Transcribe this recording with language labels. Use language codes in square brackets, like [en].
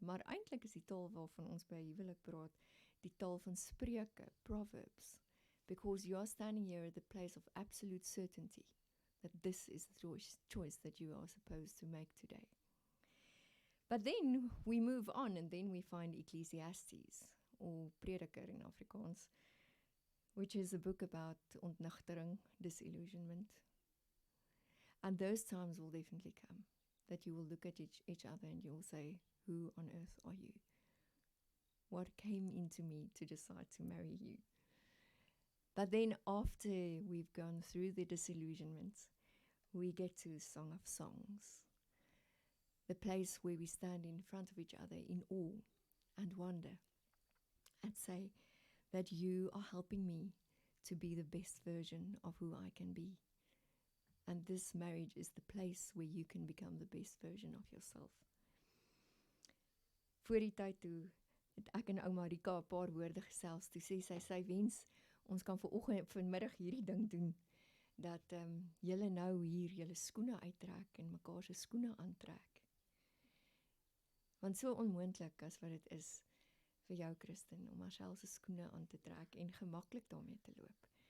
[af] Maar eintlik is die taal waarvan ons by huwelik praat, die taal van Spreuke, Proverbs. [en] Because you are standing here at the place of absolute certainty that this is the choice that you are supposed to make today. But then we move on, and then we find Ecclesiastes, or Prediker in Afrikaans, which is a book about ontnugtering, disillusionment. And those times will definitely come, that you will look at each other and you will say, who on earth are you? What came into me to decide to marry you? But then after we've gone through the disillusionments, we get to Song of Songs, the place where we stand in front of each other in awe and wonder and say that you are helping me to be the best version of who I can be. And this marriage is the place where you can become the best version of yourself. [af] Voor die tyd toe het ek en ouma Rika 'n paar woorde gesels, toe sê sy wens ons kan vanmiddag hierdie ding doen, dat julle nou hier julle skoene uittrek en mekaar se skoene aantrek. Want so onmoontlik as wat dit is vir jou, Christen, om Marcel se skoene aan te trek en gemaklik daarmee te loop.